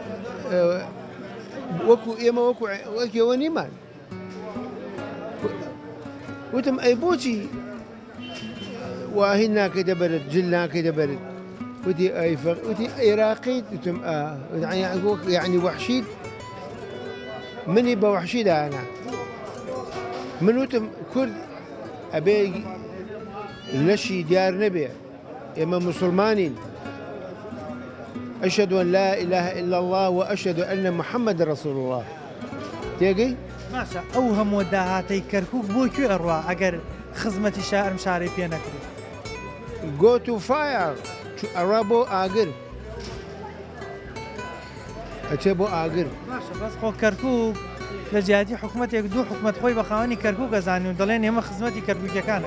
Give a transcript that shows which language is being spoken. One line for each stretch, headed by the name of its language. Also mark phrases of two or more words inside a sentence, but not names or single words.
Central Kurdish: وەکو ئێمە وەکیەوە نیمان وتم ئەی بۆچی واهین ناکەی دەبرێت جل ناکەی دەبرێت وتی وتی عێراقیت وتم یعنی وەحشید منی بە وەحشی دانا من وتم کورد ئەبێ لەشی دیار نەبێ ئێمە مسلمانین
Arabic: أشهد أن لا إله إلا الله وأشهد أن محمد رسول الله تێگەی
Central Kurdish: باشە ئەو هەموو داهاتەی کەرکک بۆ کوێ ئەڕوا ئەگەر خزمەتی شارم شارەی پێ نەکرێت
English: go to fire
Central Kurdish: ئەڕا بۆ ئاگر ئەچێ بۆ ئاگر باشە بەس خۆ کەرکک لە جیاتی حکوومەتێک دوو حکوومەت خۆی بە خاوەنی کەرکک گەزانانی و دەڵێن ئێمە خزمەتی کەرکووکەکانە